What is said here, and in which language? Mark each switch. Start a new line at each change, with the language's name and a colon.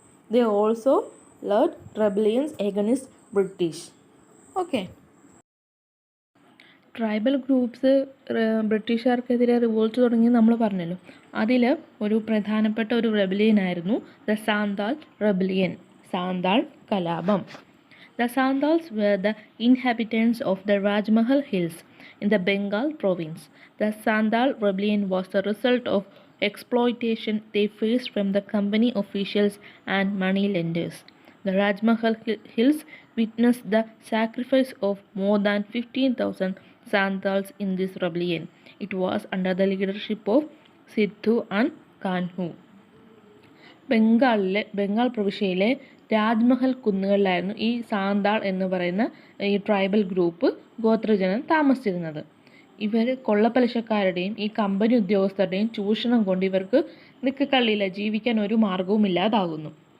English: They also led rebellions against British.
Malayalam: Okay, tribal groups ബ്രിട്ടീഷുകാർക്കെതിരെ revolt തുടങ്ങി നമ്മൾ പറഞ്ഞല്ലോ. അതിൽ ഒരു പ്രധാനപ്പെട്ട ഒരു റെബലിയൻ ആയിരുന്നു ദ സാന്താൾ റെബലിയൻ, സാന്താൾ കലാപം.
English: The Santals were the inhabitants of the Rajmahal Hills in the Bengal province. The Santal rebellion was the result of exploitation they faced from the company officials and money lenders. The Rajmahal Hills witnessed the sacrifice of more than 15,000 Santals in this rebellion. It was under the leadership of Sidhu and Kanhu.
Malayalam: Bengal പ്രവിശ്യയിലെ രാജ്മഹൽ കുന്നുകളിലായിരുന്നു ഈ സാന്താൾ എന്ന് പറയുന്ന ഈ tribal group ഗോത്രജനം താമസിച്ചിരുന്നത്. ഇവർ കൊള്ളപ്പലിശക്കാരുടെയും ഈ company ഉദ്യോഗസ്ഥരുടെയും ചൂഷണം കൊണ്ട് ഇവർക്ക് നിൽക്കക്കള്ളിയില്ല, ജീവിക്കാൻ ഒരു മാർഗവും ഇല്ലാതാകുന്നു.